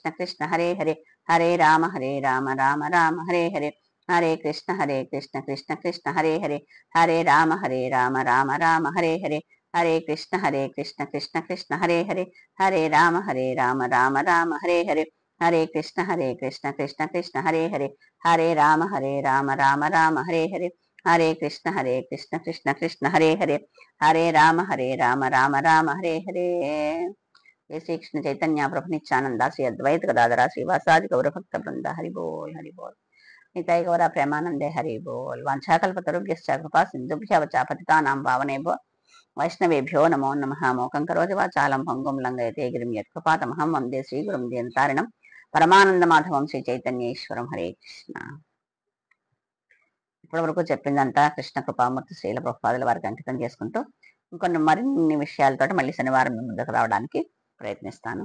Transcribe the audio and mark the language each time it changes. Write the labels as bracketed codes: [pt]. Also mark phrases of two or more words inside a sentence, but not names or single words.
[sa] కృష్ణ హరే హరే, హరే రామ రామ రామ హరే హరే, హరే కృష్ణ కృష్ణ కృష్ణ హరే హరే, హరే రామ రామ రామ హరే హరే, హరే కృష్ణ కృష్ణ కృష్ణ హరే హరే, హరే రామ రామ రామ హరే హరే, హరే కృష్ణ కృష్ణ కృష్ణ హరే హరే, హరే రామ రామ రామ హరే హరే, హరే కృష్ణ కృష్ణ కృష్ణ హరే హరే, హరే రామ రామ రామ హరే హరే. శ్రీకృష్ణ చైతన్య ప్రభు నిత్యానంద శ్రీ అద్వైత గదాధర శ్రీవాసాది గౌరభక్త బృంద హరి బోల్ హరి బోల్. నితాయ గౌర ప్రేమానందే హరి బోల్. వాంఛాకల్పతరుభ్యశ్చ కృపా సింధుభ్యవచ పతితానాం పావనేభ్యో వైష్ణవేభ్యో నమో నమః. మోకం కరోతి వాచాలం భంగుం లంఘయతే గిరిం యత్కృపాతమహం వందే శ్రీగురుం జయంతారిణం పరమానంద మాధవం శ్రీ చైతన్యేశ్వరం. హరే కృష్ణ. [te] ఇప్పటి వరకు చెప్పిందంతా కృష్ణ కృపామూర్తి శ్రీల ప్రభుపాదుల వారికి అంకితం చేసుకుంటూ ఇంకొన్ని మరిన్ని విషయాలతో మళ్ళీ శనివారం ముందుకు రావడానికి ప్రయత్నిస్తాను.